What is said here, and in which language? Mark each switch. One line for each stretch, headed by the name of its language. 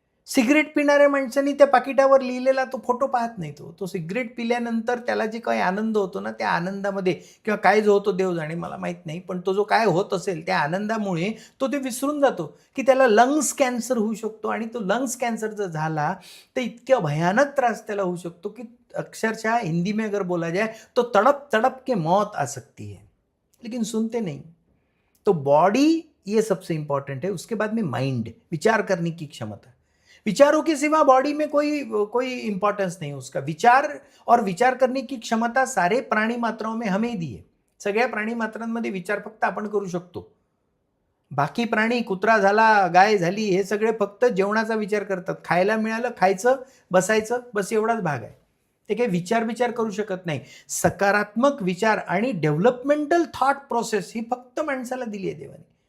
Marathi: Cigarette पिणाऱ्या माणसांनी त्या पाकिटावर लिहिलेला तो फोटो पाहत नाही, तो सिगरेट पिल्यानंतर त्याला जे काही आनंद होतो ना, त्या आनंदामध्ये किंवा काय जो होतो देव जाणे, मला माहित नाही, पण तो जो काय होत असेल त्या आनंदामुळे तो ते विसरून जातो की त्याला लंग्स कॅन्सर होऊ शकतो, आणि तो लंग्स कॅन्सर जर झाला तर इतक्या भयानक त्रास त्याला होऊ शकतो की अक्षरशः
Hindi: हिंदी में अगर बोला जाए तो तड़प तड़प के मौत आ सकती है, लेकिन सुनते नहीं। तो बॉडी ये सबसे इंपॉर्टेंट है, उसके बाद में माइंड, विचार करने की क्षमता। विचारों के सिवा बॉडी में कोई इंपॉर्टेंस नहीं उसका। विचार और विचार करने की क्षमता सारे प्राणी मात्राओं में हमें दी है।
Marathi: सगळ्या प्राणी मात्रांमध्ये विचार फक्त आपण करू शकतो। बाकी प्राणी, कुत्रा झाला, गाय झाली, हे सगळे फक्त जेवणाचा विचार करतात, खायला मिळालं खायचं, बसायचं, बस एवढाच भाग आहे। ते काही विचार करू शकत नाही। सकारात्मक विचार आणि डेव्हलपमेंटल थॉट प्रोसेस ही फक्त माणसाला दिली आहे देवाने।